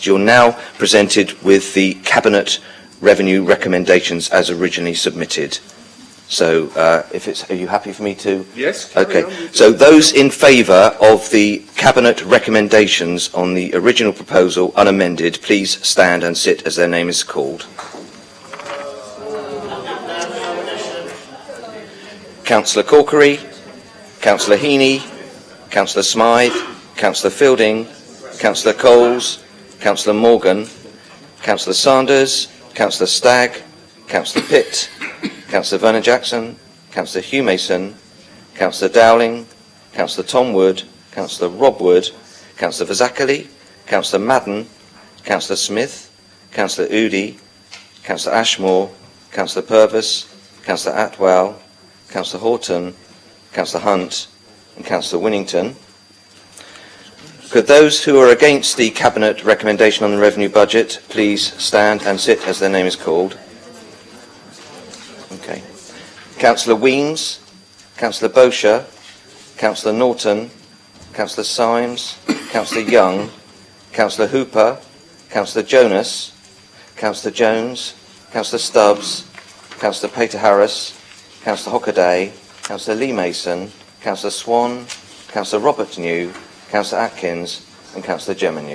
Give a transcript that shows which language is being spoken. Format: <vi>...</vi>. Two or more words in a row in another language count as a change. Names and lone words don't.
<en>You're now presented with the Cabinet Revenue recommendations as originally submitted. So, are you happy for me to? Yes. Okay. So those in favour of the Cabinet recommendations on the original proposal unamended, please stand and sit as their name is called. Councillor Corkery, Councillor Heaney, Councillor Smythe, Councillor Fielding, Councillor Coles, Councillor Morgan, Councillor Sanders, Councillor Stagg, Councillor Pitt, Councillor Vernon Jackson, Councillor Hugh Mason, Councillor Dowling, Councillor Tom Wood, Councillor Rob Wood, Councillor Vazacali, Councillor Madden, Councillor Smith, Councillor Oodie, Councillor Ashmore, Councillor Purvis, Councillor Atwell, Councillor Horton, Councillor Hunt and Councillor Winnington. Could those who are against the Cabinet recommendation on the revenue budget please stand and sit as their name is called? Okay. Councillor Weems, Councillor Bosher, Councillor Norton, Councillor Symes, Councillor Young, Councillor Hooper, Councillor Jonas, Councillor Jones, Councillor Stubbs, Councillor Peter Harris, Councillor Hockaday, Councillor Lee Mason, Councillor Swan, Councillor Robert New, Councillor Atkins and Councillor Geminu.</en>